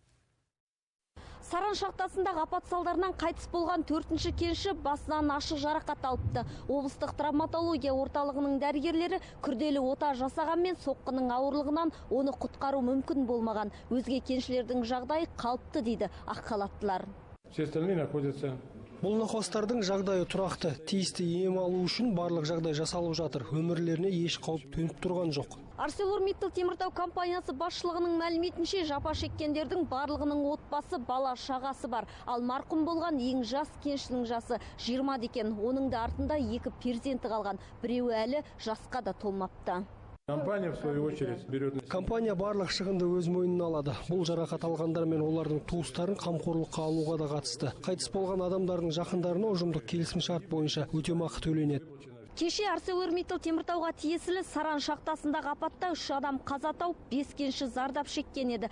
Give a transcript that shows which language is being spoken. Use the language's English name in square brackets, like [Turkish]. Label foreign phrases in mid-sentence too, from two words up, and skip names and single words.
[Kazakh] Саран шахтасындағы апат салдарынан қайтыс болған 4-ші кенші басынан ашық жарақат алыпты. Облыстық травматология орталығының дәрігерлері күрделі ота жасағанмен соққының ауырлығынан оны құтқару мүмкін болмаған. Өзге кеншілердің жағдайы қалыпты дейді ақ халаттылар. [Russian] Все остальные находятся. [Kazakh] Бұл науқастардың жағдайы тұрақты. Тиісті ем алу үшін барлық жағдай жасалып жатыр. Өмірлеріне еш қауіп төніп тұрған жоқ. ArcelorMittal Теміртау компаниясы басшылығының мәліметінше жапа шеккендердің барлығының отбасы, бала, шағасы бар. Ал марқұм болған ең жас кеншінің жасы 20 екен. Оның да артында 2 перзенті қалған. Біреуі әлі жасқа да толмапты. [Russian] Компания, в свою очередь, берет на себя. [Kazakh] Компания барлық шығынды өз мойнына алады. Бұл жарақат алғандар мен олардың туыстарын қамқорлыққа алуға да қатысты. Қайтыс болған адамдардың жақындарына ұжымдық келісімшарт бойынша өтемақы төленеді. Кеше ArcelorMittal Теміртауға тиесілі Саран шахтасындағы апатта 3 адам қаза тауып, 5 кенші зардап шеккен еді.